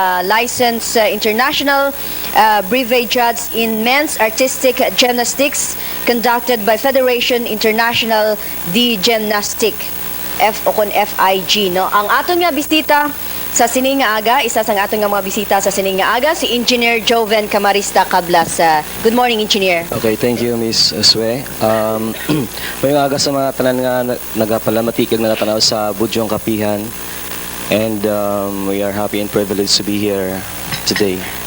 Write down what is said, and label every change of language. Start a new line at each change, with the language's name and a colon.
English: Licensed international brevet judge in men's artistic gymnastics conducted by Federation International de Gymnastique, FIG, no?
Hiligaynon: Ang aton nga bisita sa sining nga aga, isa sa aton nga mga bisita sa sining nga aga, si Engineer Joven Cablas.
English: Good morning, Engineer. Okay, thank you, Miss Sue.
Hiligaynon: May aga sa mga tanan nga nagapalamatikag na natanaw sa Budyong Kapehan.
English: And we are happy and privileged to be here today.